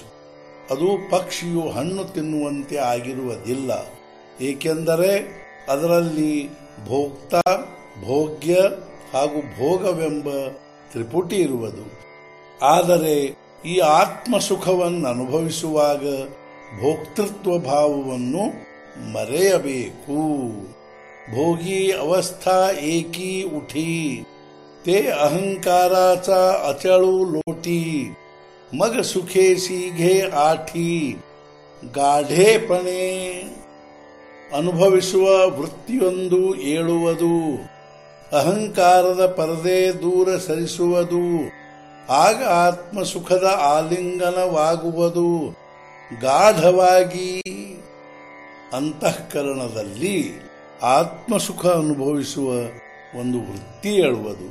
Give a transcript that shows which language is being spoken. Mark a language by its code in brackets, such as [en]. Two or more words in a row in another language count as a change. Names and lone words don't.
[kn] ಅದು ಪಕ್ಷಿಯು ಹಣ್ಣು ತಿನ್ನುವಂತೆ ಆಗಿರುವುದಿಲ್ಲ, ಏಕೆಂದರೆ ಅದರಲ್ಲಿ ಭೋಕ್ತ, ಭೋಗ್ಯ ಹಾಗೂ ಭೋಗವೆಂಬ ತ್ರಿಪುಟಿ ಇರುವುದು. ಆದರೆ ಈ ಆತ್ಮಸುಖವನ್ನು ಅನುಭವಿಸುವಾಗ ಭೋಕ್ತೃತ್ವ ಭಾವವನ್ನು ಮರೆಯಬೇಕು. [mr] भोगी अवस्था एकी उठी, ते अहंकाराचा अचळू लोटी, मग सुखे सीघे आठी, [kn] ಗಾಢೇಪಣೆ ಅನುಭವಿಸುವ ವೃತ್ತಿಯೊಂದು ಏಳುವುದು, ಅಹಂಕಾರದ ಪರದೆ ದೂರ ಸರಿಸುವುದು, ಆಗ ಆತ್ಮಸುಖದ ಆಲಿಂಗನವಾಗುವುದು. ಗಾಢವಾಗಿ ಅಂತಃಕರಣದಲ್ಲಿ ಆತ್ಮಸುಖ ಅನುಭವಿಸುವ ಒಂದು ವೃತ್ತಿ ಏಳುವುದು.